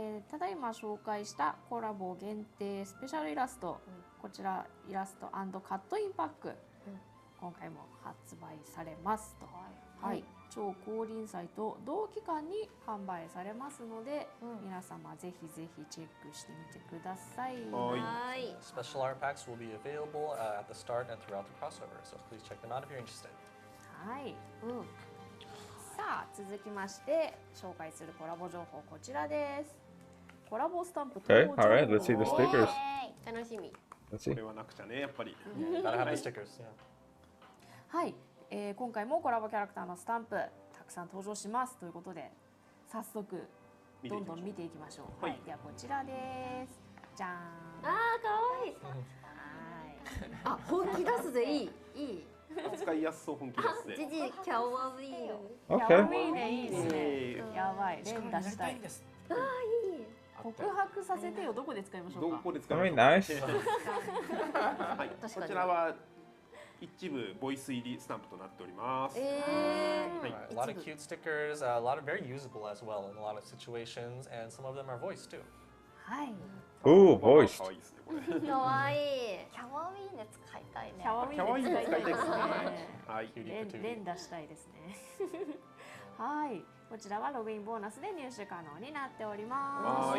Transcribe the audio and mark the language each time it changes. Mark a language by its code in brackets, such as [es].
[ja] ただいま紹介したコラボ限定スペシャルイラスト、こちらイラスト&カットインパック、今回も発売されますと。はい。超降臨祭と同期間に販売されますので、皆様ぜひぜひチェックしてみてください。はい。 [en] Special art packs will be available at the start and throughout the crossover, so please check them out if you're interested. [ja] はい。さあ続きまして紹介するコラボ情報こちらです。コラボスタンプ [en] Okay, all right, let's see the stickers. [ja] 楽しみ。これはなくちゃねやっぱり。 [en] Gotta have the stickers. Yeah. [ja] はい。今回もコラボキャラクターのスタンプたくさん登場しますということで早速どんどん見ていきましょう。はい、ではこちらです。じゃーん。あーかわいい。あ本気出すぜいいいい。使いやすそう本気ですね。ジジキャワウィー。キャワウィーねいいですね。やばい連打したい。あーいい。告白させてよどこで使いましょうか。どこで使いましょうか。はい。こちらは一部ボイス入りスタンプとなっております。 [en] A lot of cute stickers, a lot of very usable as well in a lot of situations, and some of them are voiced too. [ja] はい。 [en] Ooh, voiced. [ja] 可愛いですねこれ。かわいい。キャワウィーネ使いたいね。キャワウィーネ使いたいですね。はい。連打したいですね。はい。こちらはログインボーナスで入手可能になっております。